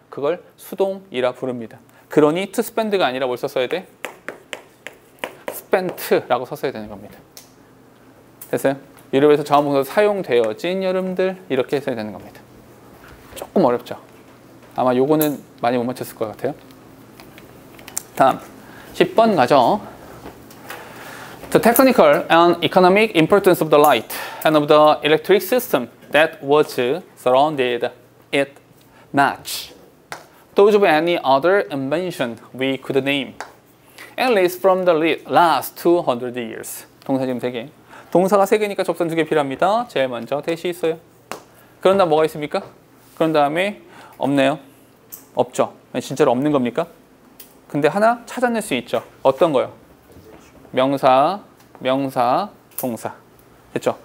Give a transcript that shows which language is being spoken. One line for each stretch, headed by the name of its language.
Korean: 그걸 수동이라 부릅니다. 그러니 to spend가 아니라 뭘 썼어야 돼? spent라고 썼어야 되는 겁니다. 됐어요? 유럽에서 자원봉사 사용되어진 여름들 이렇게 써야 되는 겁니다. 조금 어렵죠? 아마 요거는 많이 못 맞췄을 것 같아요. 다음 10번 가죠.
English: The technical and economic importance of the light and of the electric system that was surrounded it match those of any other invention we could name, at least from the last 200 years.
Korean: 동사 지금 3개. 동사가 3개니까 접선 2개 필요합니다. 제일 먼저 대시 있어요. 그런 다음 뭐가 있습니까? 그런 다음에 없네요. 없죠. 진짜로 없는 겁니까? 근데 하나 찾아낼 수 있죠. 어떤 거요? 명사, 동사. 됐죠?